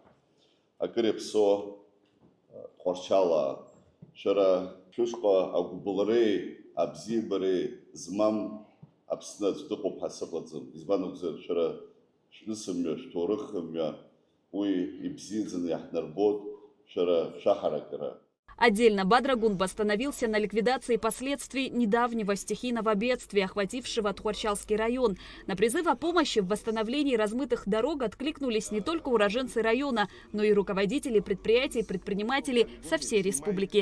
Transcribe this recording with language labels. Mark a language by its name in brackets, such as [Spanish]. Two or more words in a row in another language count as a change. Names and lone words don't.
[Russian] Акырепсо, Тхуарчала, Шара, Шушка, Агубуларе, Абзибаре, Змам, Абснат, Дукоп Хасабладзам, Избанукзер, Шара, Шнысымя, Шторыхымя, Отдельно Бадра Гунба остановился на ликвидации последствий недавнего стихийного бедствия, охватившего Тхуарчалский район. На призыв о помощи в восстановлении размытых дорог откликнулись не только уроженцы района, но и руководители предприятий и предприниматели со всей республики.